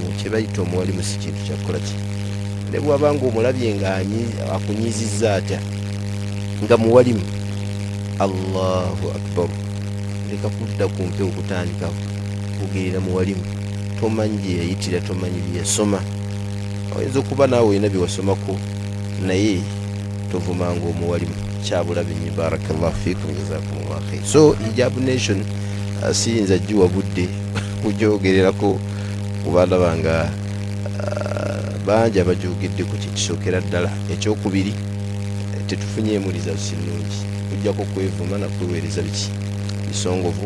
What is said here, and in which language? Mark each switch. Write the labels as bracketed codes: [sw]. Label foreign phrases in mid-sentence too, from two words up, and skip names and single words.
[lg] Kyebayita omuwalimu si kintu kyakukola ki, ne bwabanga omulabye nga akunyizizza atya nga muwalimu, [ar] الله أكبر, [lg] leka kudda ku mpewo kutandika kugerera muwalimu. Tomanyi gye yayitira, tomanyi bye yasoma. Oyinza okuba naawe olina bye wasomako naye tovumanga omuwalimu. Kyabulabe nnyo. [ar] بارك الله فيكم، جزاكم الله خير. [lg] So Hijab Nation siyinza giwa budde kugyogererako kuba ndaba nga bangi abagyogeddeko. Kyekisookera ddala ekyokubiri, tetufunyeemu results nnungi, tujjako kwevuma nakweweereza biki bisongovu.